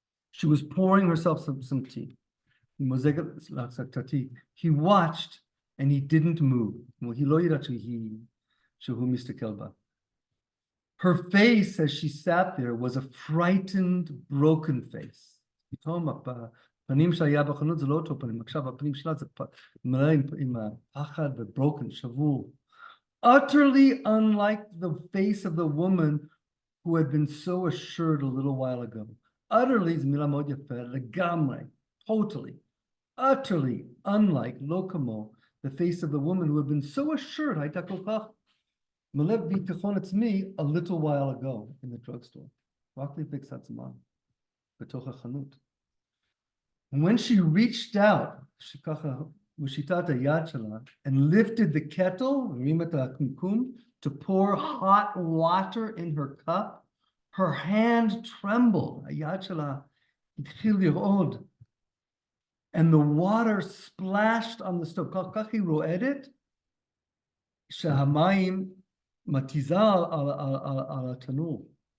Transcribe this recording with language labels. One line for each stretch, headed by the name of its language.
English: She was pouring herself some tea. He watched and he didn't move. Her face as she sat there was a frightened, broken face.
Hebrew: פתאום הפנים שהיה בחנות זה לא אותו פנים, עכשיו הפנים שלה זה מלא עם הפחד ובroken, שבור.
English: Utterly unlike the face of the woman who had been so assured a little while ago. Utterly,
Hebrew: זו מילה מאוד יפה, לגמרי,
English: totally, utterly unlike,
Hebrew: לא כמו,
English: the face of the woman who had been so assured,
Hebrew: הייתה כל כך מלא ביטחון עצמי
English: a little while ago in the drugstore.
Hebrew: רק לפני קצת זמן, בתוך החנות.
English: And when she reached out,
Hebrew: שככה, מושיטה את היד שלה,
English: and lifted the kettle,
Hebrew: הרים את הקומקום,
English: to pour hot water in her cup, her hand trembled,
Hebrew: היד שלה התחיל לרעוד,
English: and the water splashed on the stove.
Hebrew: כך היא רועדת, שהמים מתיזה על התנור.